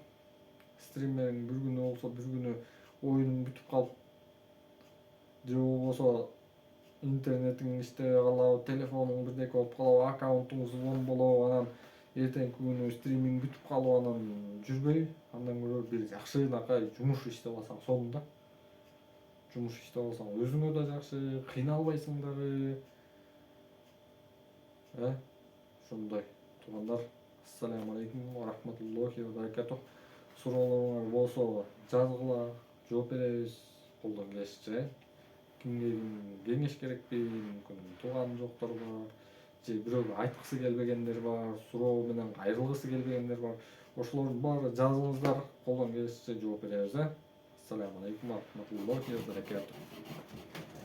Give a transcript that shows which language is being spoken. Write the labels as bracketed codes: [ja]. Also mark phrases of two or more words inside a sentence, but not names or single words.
[ky] Стримериң бир күнү болсо, бир күнү оюнуң бүтүп калып, же болбосо интернетиң иштебей калабы, телефонуң бирдеке болуп калабы, аккаунтуң взлом болобу, анан эртеңки күнү стримиң бүтүп калып анан жүрбөй, андан көрө бир жакшынакай жумуш иштеп алсаң сонун да. Жумуш иштеп алсаң өзүңө да жакшы, кыйналбайсың дагы. Ошондой туугандар. [ar] السلام عليكم ورحمة الله وبركاته. [ky] Суроолоруңар болсо жазгыла, жооп беребиз колдон келишинче. Кимге кеңеш керекпи, мүмкүн тууган жокторго же бирөөгө айткысы келбегендер бар, суроо менен кайрылгысы келбегендер бар. Ошолордун баары жазыңыздар, колдон келишинче жооп беребиз. [ar] السلام عليكم ورحمة الله وبركاته.